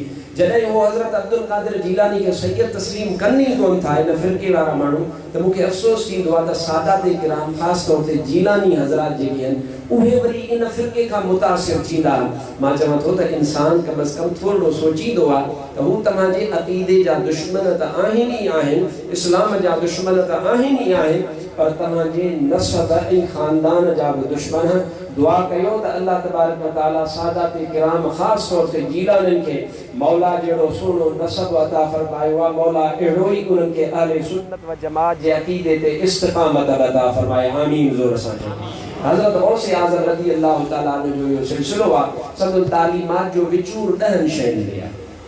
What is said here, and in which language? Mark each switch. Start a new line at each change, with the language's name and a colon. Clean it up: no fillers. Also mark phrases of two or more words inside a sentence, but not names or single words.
Sindhi: जॾहिं उहो हज़रत अब्दुल कादिर जीलानी खे सैयद तस्लीम कनि ई कोन था इन फ़िरके वारा माण्हू, त मूंखे अफ़सोस थींदो आहे त सादात किराम ख़ासि तौर ते जीलानी हज़रात जेके आहिनि उहे वरी इन फ़िरके खां मुतासिर थींदा। मां चवां थो त इंसान कम अज़ कम थोरो सोचींदो आहे त हू तव्हांजे अक़ीदे जा दुश्मन त आहिनि ई आहिनि, इस्लाम जा दुश्मन त आहिनि ई आहिनि, पर तव्हांजे नसब ऐं ख़ानदान जा बि दुश्मन। दुआ कयो त अल्लाह
Arabic: تبارك وتعالى
Sindhi: सादात किराम ख़ासि तौर ते जीलाननि खे मौला जहिड़ो सुहिणो नसब अता फ़रमायो आहे। मौला अहिड़ो ई उन्हनि खे अहले सुन्नत व जमात जे अक़ीदे ते इस्तिक़ामत अता फ़रमाए। आमीन। ज़ोर सां हज़रत गौस आज़म
Arabic: رضي الله تعالى عنه
Sindhi: जो इहो सिलसिलो आहे संदन तालीमात जो विचूर 10 शयुनि में आहे।